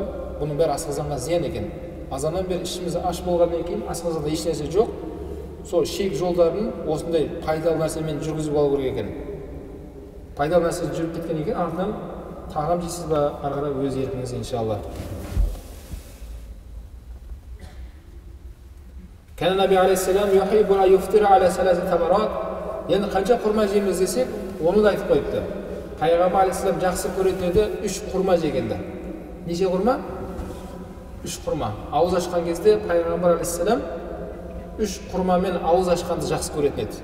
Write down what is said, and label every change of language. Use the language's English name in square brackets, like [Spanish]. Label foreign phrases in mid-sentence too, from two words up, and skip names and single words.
[Kazakh] Бұның бәрі асқазанға зиян екен. Азаннан бері ішіміз аш болғаннан кейін асқазанда еш нәрсе жоқ. Сол шек жолдарын осындай пайдалы нәрсемен жүргізіп алу керек екен. Пайдалы нәрсе жүріп кеткен екен, артынан тағам жейсіз ба, ары қарай өз еркіңіз иншалла. [Arabic] كان النبي عليه السلام يحب أن يفطر على ثلاث تمرات. [Kazakh] Енді қанша құрма жейміз десек, оны да айтып қойыпты. Пайғамбар алейхиссалам жақсы көретін еді 3 құрма жегенді. Неше құрма? 3 құрма. Ауыз ашқан кезде Пайғамбар алейхиссалам 3 құрмамен ауыз ашқанды жақсы көретін еді.